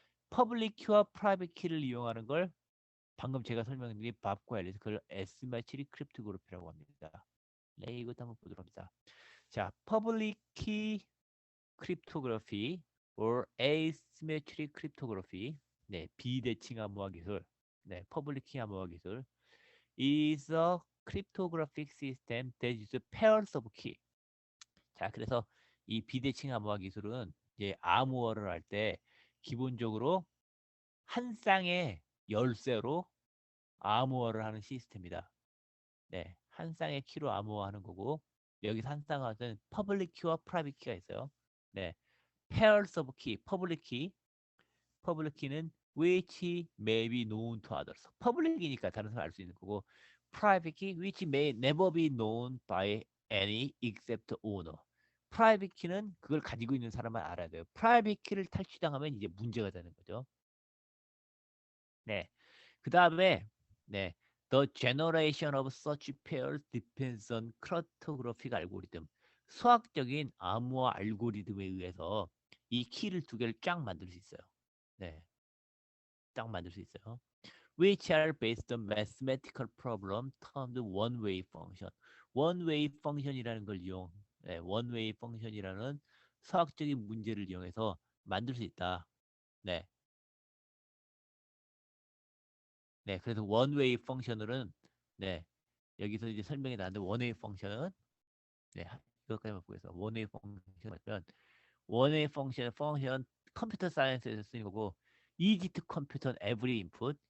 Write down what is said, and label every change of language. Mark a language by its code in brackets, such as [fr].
[ko] 퍼블릭 키와 프라이빗 키를 이용하는 걸 방금 제가 설명드린 밥과 앨리스 그걸 에시메트릭 크립토그래피라고 합니다. 네, 이것도 한번 보도록 합니다. 자, 퍼블릭 키 크립토그래피 [en] or asymmetric cryptography. [ko] 네, 비대칭 암호화 기술. [en] 네, [ko] 퍼블릭 키 암호화 기술 [en] is a cryptographic system that uses pairs of key. [ko] 자, 그래서 이 비대칭 암호화 기술은 이제 암호화를 할 때 기본적으로 한 쌍의 열쇠로 암호화를 하는 시스템이다. 네, 한 쌍의 키로 암호화하는 거고 여기서 한 쌍은 퍼블릭 키와 프라이빗 키가 있어요. [en] 네, pairs of key, 퍼블릭 키, 퍼블릭 키는 which may be known to others. [ko] 퍼블릭이니까 다른 사람 알 수 있는 거고 [en] private key which may never be known by any except owner. [ko] private key는 그걸 가지고 있는 사람만 알아야 돼요. private key를 탈취당하면 이제 문제가 되는 거죠. [en] 네. 그 다음에 네. The generation of such pairs depends on cryptographic algorithm. [ko] 수학적인 암호화 알고리즘에 의해서 이 키를 두 개를 쫙 만들 수 있어요. 네. 딱 만들 수 있어요. [en] Which are based on mathematical problem termed one-way function. [ko] one-way function이라는 걸 네, one-way function이라는 수학적인 문제를 이용해서 만들 수 있다. 네, 네. 그래서 one-way function은 네, 여기서 이제 설명이 나는데 one-way function은 네, 이것까지만 보겠습니다. one-way function은 one-way function 컴퓨터 사이언스에서 쓰는 거고 [en] easy to compute on every input.